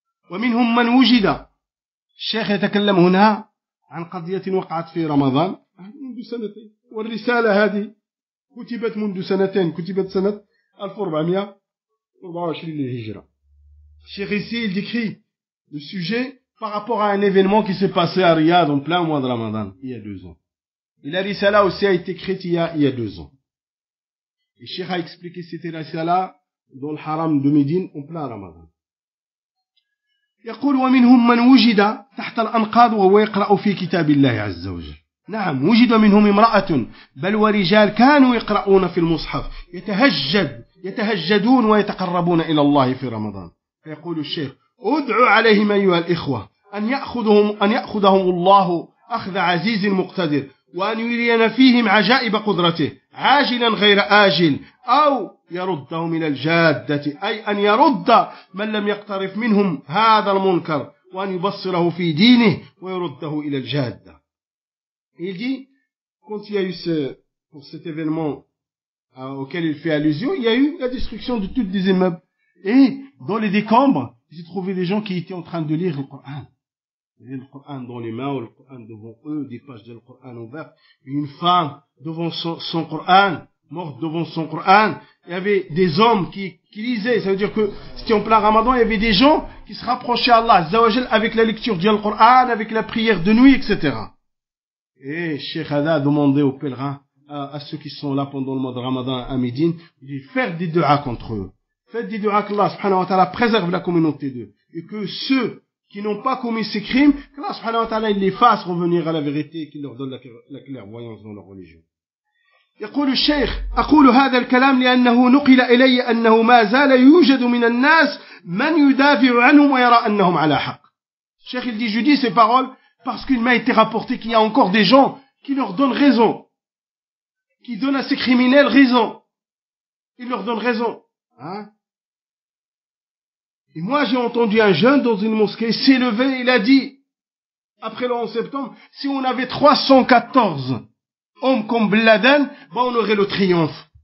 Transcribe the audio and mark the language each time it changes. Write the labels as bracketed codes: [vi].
[ar] ومنهم من وجد الشيخ يتكلم هنا عن قضية وقعت في رمضان منذ سنتين والرسالة هذه كتبت منذ سنتين كتبت سنة 1424 للهجرة الشيخ [fr] ici il décrit le sujet par rapport à un événement qui s'est passé à Riyad en plein mois de Ramadan il y a deux ans et la risala aussi a été écrite il y a deux ans. Et Cheikh a expliqué que c'était la salah dans le haram de Médine en plein Ramadan. [ar] يقول ومنهم من وجد تحت الأنقاض وهو يقرأ في كتاب الله عز وجل. نعم وجد منهم امرأة بل ورجال كانوا يقرؤون في المصحف يتهجدون ويتقربون إلى الله في رمضان. فيقول الشيخ ادعوا عليهم أيها الإخوة أن يأخذهم الله أخذ عزيز مقتدر وأن يرينا فيهم عجائب قدرته عاجلا غير آجل أو يردهم إلى الجادة أي أن يرد من لم يقترف منهم هذا المنكر وأن يبصره في دينه ويرده إلى الجادة. [fr] Il dit, quand il y a eu pour cet événement auquel il fait allusion, il y a eu la destruction de toutes les immeubles. Et dans les décombres, il s'est trouvé des gens qui étaient en train de lire le Coran. Le Coran dans les mains, ou le Coran devant eux, des pages du Coran ouvertes, une femme devant son Coran, morte devant son Coran, il y avait des hommes qui lisaient, ça veut dire que c'était en plein Ramadan, il y avait des gens qui se rapprochaient à Allah, Zawajal, avec la lecture du Coran, avec la prière de nuit, etc. Et Cheikh Hada a demandé aux pèlerins, à ceux qui sont là pendant le mois de Ramadan à Médine, de faire des du'as contre eux. Faites des du'as qu'Allah, subhanahu wa ta'ala, préserve la communauté d'eux. Et que ceux qui n'ont pas commis ces crimes, que Allah subhanahu wa ta'ala les fasse revenir à la vérité et qu'il leur donne la clairvoyance dans leur religion. [ar] يقول الشيخ أقول هذا الكلام لأنه نقل إلي أنه ما زال يوجد من الناس من يدافع عنهم ويرى أنهم على حق. [fr] الشيخ il dit je dis ces paroles parce qu'il m'a été rapporté qu'il y a encore des gens qui leur donnent raison, qui donnent à ces criminels raison, ils leur donnent raison, hein. Et moi, j'ai entendu un jeune dans une mosquée s'élever, il a dit, après le 11 septembre, si on avait 314 hommes comme Bin Laden, ben on aurait le triomphe.